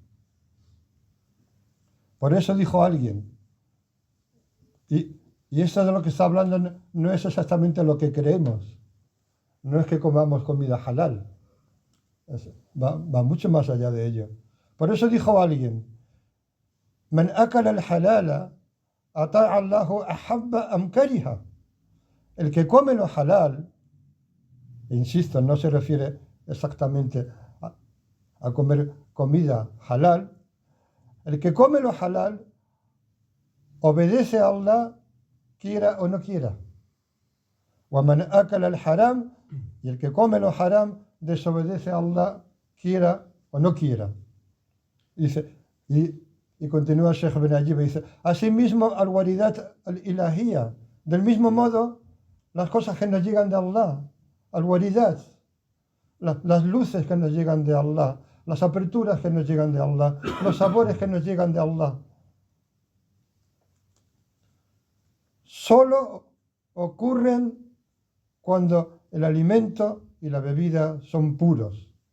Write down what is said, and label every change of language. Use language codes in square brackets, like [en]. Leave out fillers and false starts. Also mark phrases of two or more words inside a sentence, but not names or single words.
[es] Por eso dijo alguien, y esto de lo que está hablando no es exactamente lo que creemos, no es que comamos comida halal, va mucho más allá de ello. Por eso dijo alguien, [ar] من أكل الحلال أطاع الله أحب أم كره. [es] El que come lo halal, insisto, no se refiere exactamente a comer comida halal, el que come lo halal obedece a Allah quiera o no quiera. [ar] وَمَنْ أَكَلَ الْحَرَامِ [es] y el que come lo haram desobedece a Allah quiera o no quiera. Dice, y continúa el Sheikh Ben Ajib y dice, asimismo [ar] الواردات الإلهية, [es] del mismo modo las cosas que nos llegan de Allah, al-waridat, las luces que nos llegan de Allah, las aperturas que nos llegan de Allah, los sabores que nos llegan de Allah, solo ocurren cuando el alimento y la bebida son puros.